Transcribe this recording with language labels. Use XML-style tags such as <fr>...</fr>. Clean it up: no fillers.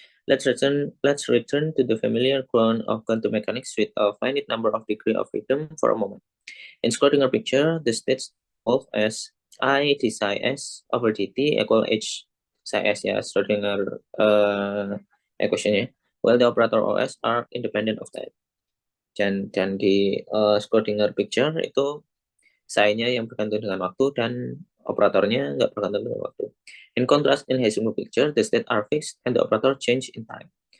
<en>Let's return to the familiar ground of quantum mechanics with a finite number of degree of freedom for a moment. In Schrödinger picture, the states evolve as I d psi s over dt equal h psi s ya, Schrödinger equationnya, while the operator os are independent of that.</en> <id>Dan di Schrödinger picture itu psi-nya yang bergantung dengan waktu dan operatornya nggak bergantung dengan waktu.</id> <en>In contrast, in Heisenberg picture, the state are fixed and the operator change in time.</en>